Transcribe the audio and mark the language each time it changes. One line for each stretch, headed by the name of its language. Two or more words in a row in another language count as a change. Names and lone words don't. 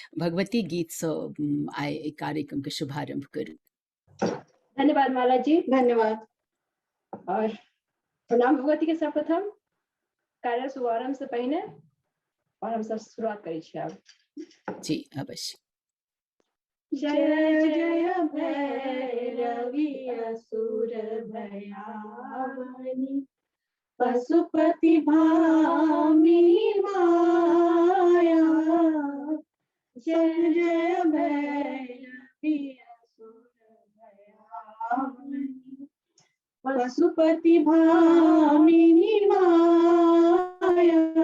Maithili: भगवती गीत से आइ कार्यक्रम के शुभारंभ करू। धन्यवाद माला जी, धन्यवाद। और प्रणाम भगवती के सर्वप्रथम कार्य शुभारंभ से पहले और हम सब शुरुआत करी छी आब। जी अवश्य। जय जय भैरवी असुर भयावनी पशुपति भामिनी माया। जय जय भैरवी असुर भयावनी पशुपति भामिनी माया।